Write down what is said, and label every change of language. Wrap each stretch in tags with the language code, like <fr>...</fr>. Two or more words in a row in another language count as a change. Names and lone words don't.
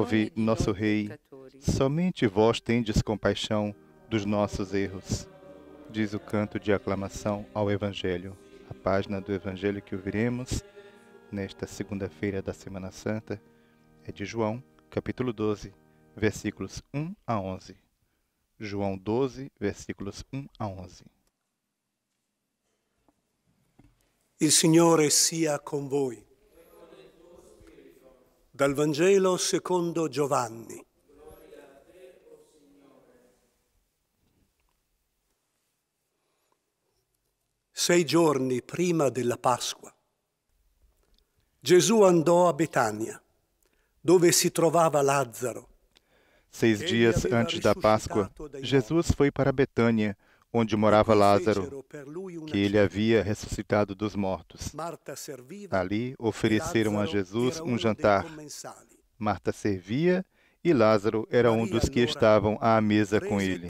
<pt>Salve,</pt> <it>di</it> <pt>nosso</pt> <it>noi</it> <pt>Rei.</pt> <it>peccatori.</it> <pt>Somente vós tendes compaixão dos nossos erros. Diz o canto de aclamação ao Evangelho. A página do Evangelho que ouviremos nesta segunda-feira da Semana Santa é de João, capítulo 12, versículos 1 a 11. João 12, versículos 1 a 11.</pt> <it>Il Signore sia con voi. Dal Vangelo secondo Giovanni. Sei giorni prima della Pasqua, Gesù andò a Betania, dove si trovava Lazzaro.</it> <pt>6 dias antes da Páscoa, Jesus foi para Betânia, onde morava Lázaro, que ele havia ressuscitado dos mortos. Ali ofereceram a Jesus um jantar. Marta servia e Lázaro era um dos que estavam à mesa com ele.</pt>